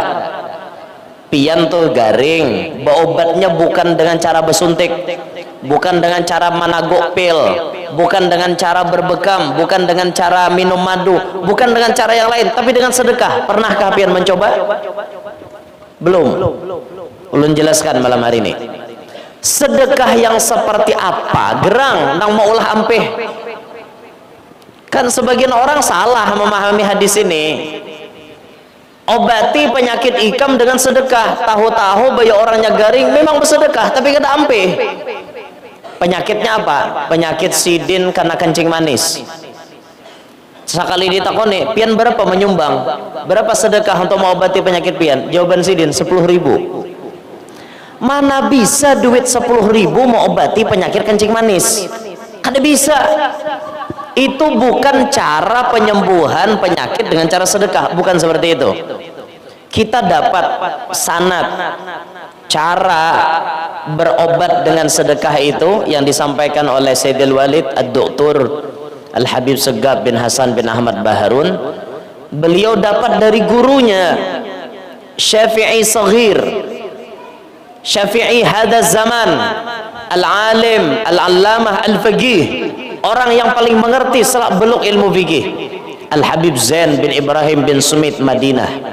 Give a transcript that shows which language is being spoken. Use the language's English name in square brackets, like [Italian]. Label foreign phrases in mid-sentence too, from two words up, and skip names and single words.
[Banjar] Pian tuh garing, berobatnya bukan dengan cara bersuntik, bukan dengan cara managok pil, bukan dengan cara berbekam, bukan dengan cara minum madu, bukan dengan cara yang lain, tapi dengan sedekah. Pernahkah pian mencoba? [Indonesian] Belum. [Banjar] Ulun jelaskan malam hari ini. [Indonesian] Sedekah yang seperti apa? [Banjar] Gerang nang mau ulah ampeh. Kan sebagian orang salah memahami hadis ini. Obati penyakit ikam dengan sedekah. Tahu-tahu baya orangnya garing memang bersedekah tapi kada ampeh. [Indonesian] Penyakitnya apa? [Banjar] Penyakit sidin karena kencing manis. Sekali ditakoni, pian berapa menyumbang? [Indonesian] Berapa sedekah untuk mengobati penyakit pian? Jawaban sidin 10.000. Mana bisa duit 10.000 mau obati penyakit kencing manis? [Banjar] Kada bisa. [Indonesian] Itu bukan cara penyembuhan penyakit dengan cara sedekah, bukan seperti itu. Kita dapat sanad cara berobat dengan sedekah itu yang disampaikan oleh Sayyidil Walid Ad-Doktor Al-Habib Segab bin Hasan bin Ahmad Baharun. Beliau dapat dari gurunya Syafi'i Saghir, Syafi'i [Arabic] hada zaman, al-alim, al-allamah, al-faqih, [Indonesian] orang yang paling mengerti selak beluk ilmu fikih, Al-Habib Zain bin Ibrahim bin Sumit Madinah.